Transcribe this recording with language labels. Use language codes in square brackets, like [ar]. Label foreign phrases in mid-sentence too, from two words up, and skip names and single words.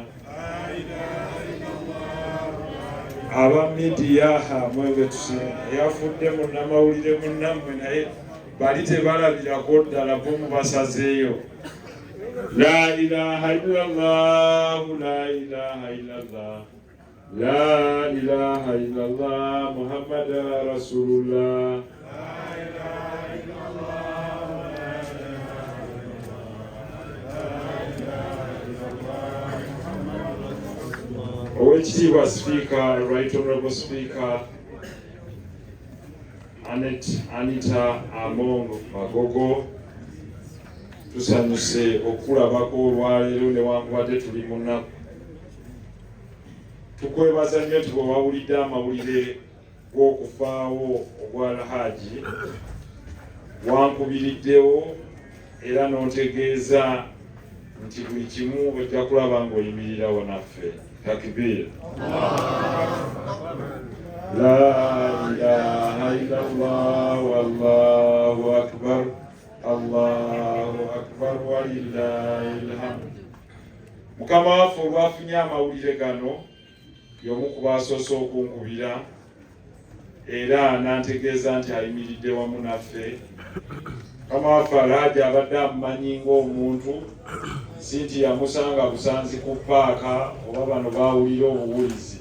[ar] لا إله إلا الله. [lg] Aba media mwenge tuse Jeyafuddemu namawulire munnammwe naye bali tebalabirako ddala bomu basazeeyo. [ar] لا إله إلا الله، لا إله إلا الله، لا إله إلا الله، محمد رسول الله. لا إله إلا الله, [lg] Oweekitiibwa Speaker, [en] Right Honorable Speaker, [lg] Anita Among Magogo, tusanyuse okulabako olwaleero newankubadde tuli mu nnaku. Tukwebaza nnyo nti bwe wawulidde amawulire g'okufaawo ogwa Alhaji wankubiriddewo era n'ontegeeza nti buli kimu ojja kulaba ng'oyimirirawo naffe. [ar] Takbir. لا إله إلا الله، والله أكبر، الله أكبر، ولله الحمد. [lg] Mukama waffe olwafunye amawulire gano y'omu ku baasoose okunkubira era n'antegeeza nti ayimiridde wamu naffe. Mukama waffe Alhaji abadde amumanyi ng'omuntu, si nti yamusanga busanzi ku paaka oba bano baawulira obuwulizi.